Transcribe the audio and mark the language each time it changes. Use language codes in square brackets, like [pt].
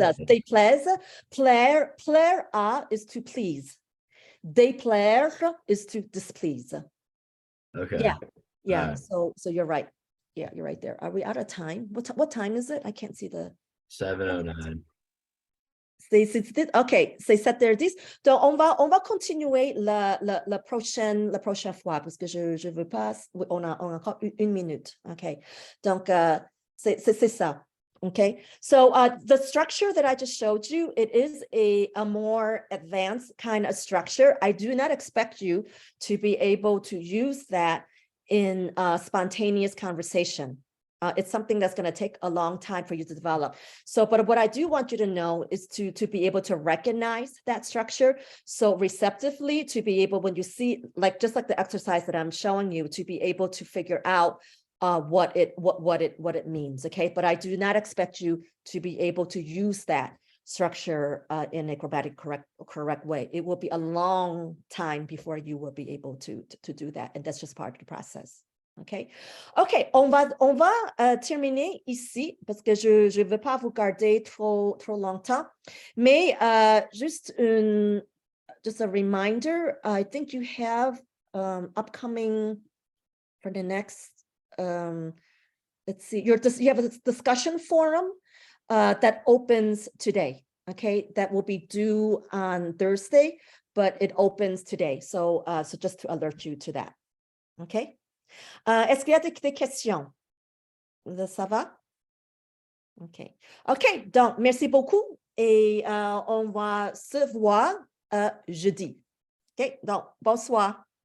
[en] does. Déplaise, plaire à is to please. Déplaire is to displease. Okay. Yeah, yeah. Alright. So you're right. Yeah, you're right there. Are we out of time? What time is it? I can't see the. 7:09. [fr] OK, c'est 7h10. Donc, on va continuer la prochaine fois, parce que je veux pas, on a encore une minute. OK, donc, c'est ça. [en] OK, so the structure that I just showed you, it is a more advanced kind of structure. I do not expect you to be able to use that in spontaneous conversation. It's something that's going to take a long time for you to develop. So, but what I do want you to know is to be able to recognize that structure. So receptively to be able, when you see, like, just like the exercise that I'm showing you, to be able to figure out what it means. Okay. But I do not expect you to be able to use that structure in a grammatic correct way. It will be a long time before you will be able to do that. And that's just part of the process. [fr] OK, OK, on va terminer ici parce que je ne veux pas vous garder trop longtemps. [en] Mais just a reminder, I think you have upcoming for the next, let's see, you have a discussion forum that opens today. OK, that will be due on Thursday, but it opens today. So just to alert you to that. OK. [fr] Est-ce qu'il y a des questions? Ça va? OK. OK, donc, merci beaucoup et on va se voir jeudi. OK, donc, bonsoir.